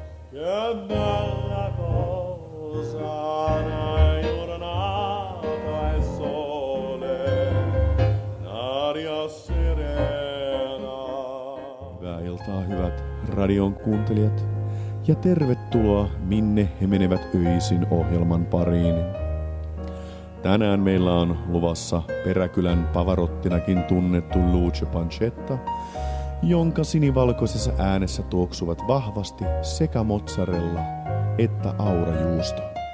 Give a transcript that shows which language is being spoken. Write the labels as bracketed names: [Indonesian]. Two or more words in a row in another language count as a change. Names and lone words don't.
[Italian] che bella cosa, una giornata e sole, aria serena. [Finnish] Hyvää iltaa, hyvät radion kuuntelijat, ja tervetuloa Minne he menevät öisin -ohjelman pariin. Tänään meillä on luvassa Peräkylän Pavarottinakin tunnettu Lucio Pancetta, jonka sinivalkoisessa äänessä tuoksuvat vahvasti sekä mozzarella että aurajuusto.